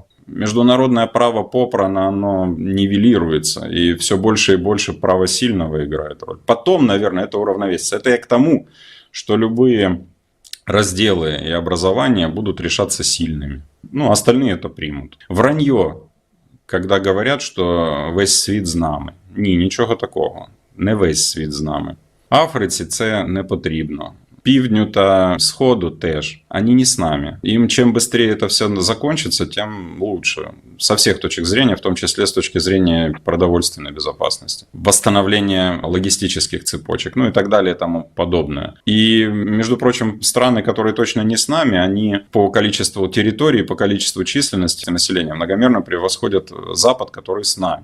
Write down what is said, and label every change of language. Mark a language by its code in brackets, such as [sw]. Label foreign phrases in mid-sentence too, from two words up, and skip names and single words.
[ru] Международное право попрано, оно нивелируется. И все больше и больше право сильного играет роль. Потом, наверное, это уравновесится. Это я к тому, что любые разделы и образования будут решаться сильными. Ну, остальные это примут. Вранье, когда говорят, [uk] що весь світ з нами. Ні, нічого такого. Не весь світ з нами. Африці це не потрібно. Півдню та Сходу теж. [ru] Они не с нами. Им чем быстрее это все закончится, тем лучше. Со всех точек зрения, в том числе с точки зрения продовольственной безопасности. Восстановления логистических цепочек, ну и так далее и тому подобное. И, между прочим, страны, которые точно не с нами, они по количеству территорий, по количеству численности населения многомерно превосходят Запад, который с нами.